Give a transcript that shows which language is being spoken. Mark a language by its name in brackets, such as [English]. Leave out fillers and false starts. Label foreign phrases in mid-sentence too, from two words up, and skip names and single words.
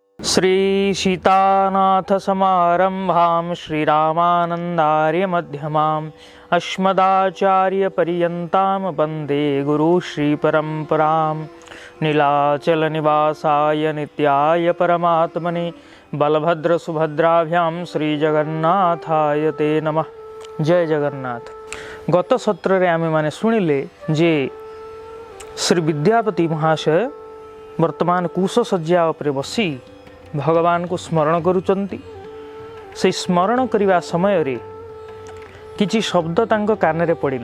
[Sanskrit] श्री सीतानाथ समारंभां श्रीरामानंदार्य मध्यमाम् अस्मदाचार्य पर्यन्तां वन्दे गुरु श्री परंपरां नीलाचल निवासाय नित्याय परमात्मने बलभद्र सुभद्राभ्यां श्री जगन्नाथाय ते नमः। [Odia] ଜୟ ଜଗନ୍ନାଥ। ଗତ ସତ୍ର ରେ ଆମେ ମାନେ ଶୁଣିଲେ ଯେ ଶ୍ରୀ ବିଦ୍ୟାପତି ମହାଶୟ ବର୍ତ୍ତମାନ କୁଶଶଯ୍ୟା ଉପରେ ବସି ଭଗବାନ କୁ ସ୍ମରଣ କରୁଛନ୍ତି। ସେ ସ୍ମରଣ କରନେ ସମୟ ରେ କିଛି ଶବ୍ଦ ତାଙ୍କ କାନ ରେ ପଡ଼ିଲା।